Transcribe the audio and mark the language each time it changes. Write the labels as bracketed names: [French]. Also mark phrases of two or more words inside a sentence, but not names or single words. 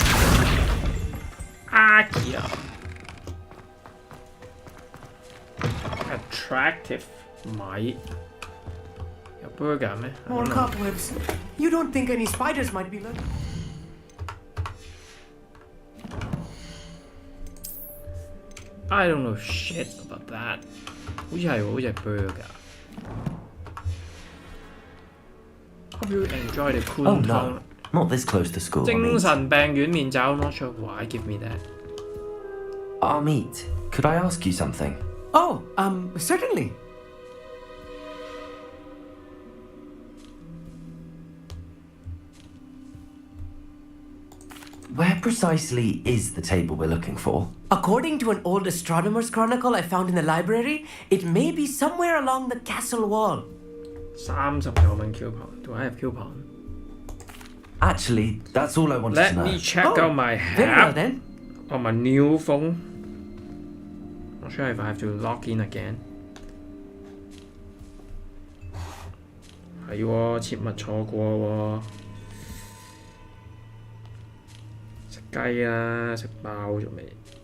[English] Accio. Attractive. Might. A burger, man. More cobwebs. You don't think any spiders might be lurking? I don't know shit about that. [Cantonese] 好似係喎，好似係 burger. [English] Hope you enjoy the cool Oh town. no, not this close to school. [Cantonese] 精神病院面罩 [English] not sure why give me that. Amit, could I ask you something? Oh, certainly. Where precisely is the table we're looking for? According to an old astronomer's chronicle I found in the library, it may be somewhere along the castle wall. 39蚊 coupon. Do I have coupon? Actually, that's all I wanted Let to know. me check out my Very well app then. on my new phone. Not sure if I have to log in again. [Cantonese] 係喎，切勿錯過喎。食雞啦，食飽咗未？